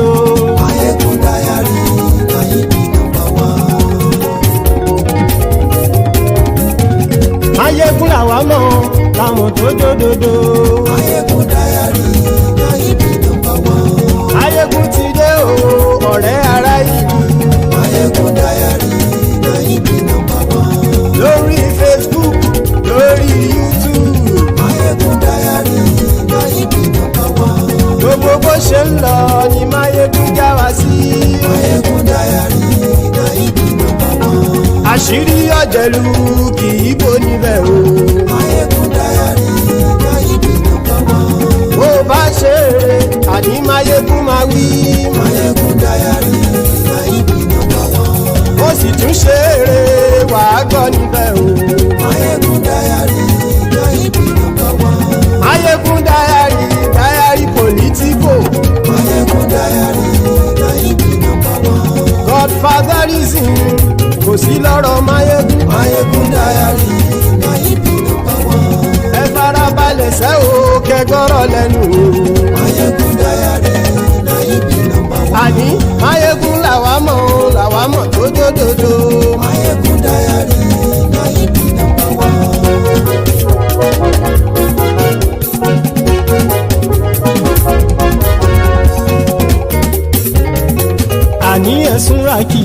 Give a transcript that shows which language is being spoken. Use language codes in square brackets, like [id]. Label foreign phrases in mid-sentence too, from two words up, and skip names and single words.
[en] Maiyegun diary, Maiyegun number one. [yo] Maiyegun làwa mọ̀ làmọ̀ tó dòdòdò. [en] Maiyegun diary, Maiyegun number one. [yo] Maiyegun ti dé o, ọ̀rẹ́ ara ìlú. [en] Maiyegun diary, Maiyegun number one. [yo] Lórí Facebook, lórí YouTube. [en] Maiyegun diary, Maiyegun number one. [yo] Gbogbo bó ṣe ń lọ ni Maiyegun já wa sí. [en] Maiyegun diary, Maiyegun number one. [yo] Àṣírí ọ̀jẹ̀lú kì í bò níbẹ̀ o. [en] Maiyegun diary, Maiyegun number one. [yo] Bó bá ṣe eré, àní Maiyegun máa wí. [en] Maiyegun diary, Maiyegun number one. [yo] Ó sì tún ṣe eré, wàá gbọ́ níbẹ̀ o. [en] Maiyegun diary, Maiyegun number one. Maiyegun diary politico. Maiyegun diary, Maiyegun number one. [yo] Godfatherism kò sí lọ́rọ̀ Maiyegun. [en] Maiyegun diary, Maiyegun number one. [yo] Ẹ farabalẹ̀ sẹ́ o kẹgọ́rọ̀ lẹ́nu o. [en] Maiyegun diary, Maiyegun number one. [yo] Àní Maiyegun làwa mọ̀ tó dòdòdò. [en] Maiyegun diary, Maiyegun number one. [yo] Àní ẹ̀sùn ràkì.